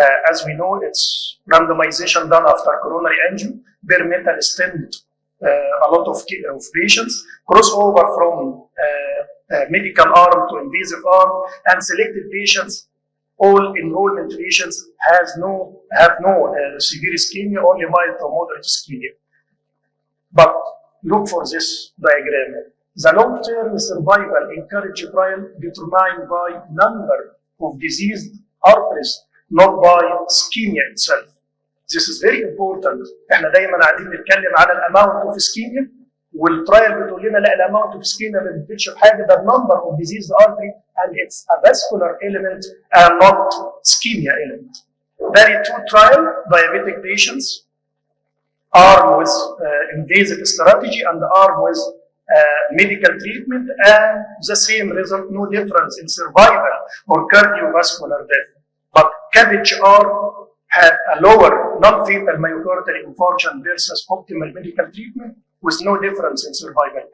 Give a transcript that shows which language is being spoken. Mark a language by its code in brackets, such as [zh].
[en] As we know, it's randomization done after coronary angio, bare metal stent, a lot of patients, crossover from medical arm to invasive arm, and selected patients, all enrollment patients have no severe ischemia, only mild to moderate ischemia. But look for this diagram. The long-term survival in courage trial determined by number of diseased arteries, not by ischemia itself. This is very important. [ar] احنا دايما قاعدين نتكلم على الاماونت اوف ischemia، والترايل بتقول لنا لا الاماونت اوف ischemia ما بتفيدش بحاجه، ده [en] number of diseased artery and it's a vascular element and not ischemia element. Very two trial diabetic patients armed with invasive strategy and armed with medical treatment, and the same result, no difference in survival or cardiovascular death. But CABG arm had a lower non-fatal myocardial infarction versus optimal medical treatment with no difference in survival.